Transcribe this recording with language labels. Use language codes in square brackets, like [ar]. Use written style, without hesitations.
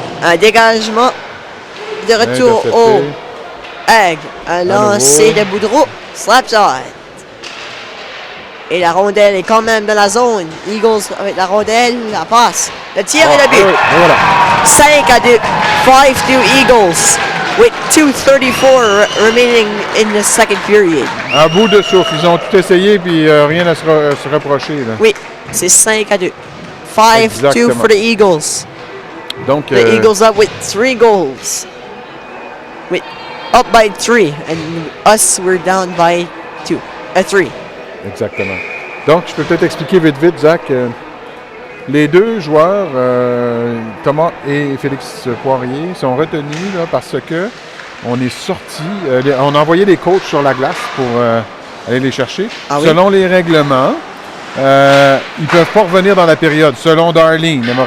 [fr] Un dégagement de retour Intercepté. au Egg. Un lancer nouveau. de Boudreau. Slapshot. Et la rondelle est quand même dans la zone. Eagles avec la rondelle, la passe. Le tir et le but. Oui, et voilà. 5-2. 5-2 Eagles. [en] With 2:34 remaining in the second period. [fr] À bout de souffle. Ils ont tout essayé, puis rien à se reprocher. Là. Oui, c'est 5-2. 5-2 Exactement. [en] for the Eagles. [fr] Donc, [en] The Eagles up with 3 goals. With up by 3, and us we're down by 3. [fr] exactement. Donc, je peux peut-être expliquer vite, Zach. Les deux joueurs, Thomas et Félix Poirier, sont retenus là, parce que on est sorti, on a envoyé des coachs sur la glace pour aller les chercher. Ah oui? Selon les règlements, ils ne peuvent pas revenir dans la période, selon Darlene.